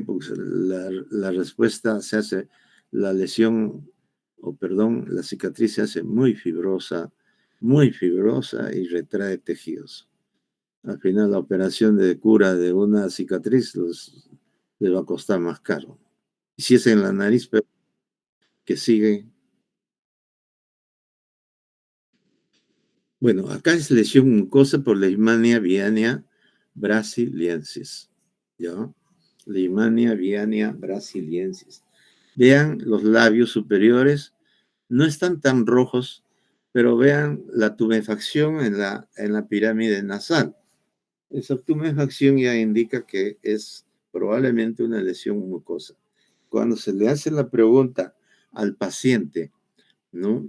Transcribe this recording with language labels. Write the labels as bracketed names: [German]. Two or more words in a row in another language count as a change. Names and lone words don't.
[Spanish] Porque la respuesta se hace, la lesión, o perdón, la cicatriz se hace muy fibrosa y retrae tejidos. Al final la operación de cura de una cicatriz les va a costar más caro. Y si es en la nariz, pero que sigue. Bueno, acá es lesión mucosa por Leishmania viánea brasiliensis, ¿ya? Leishmania viánea brasiliensis. Vean los labios superiores, no están tan rojos, pero vean la tumefacción en la pirámide nasal. Esa tumefacción ya indica que es probablemente una lesión mucosa. Cuando se le hace la pregunta al paciente, ¿no?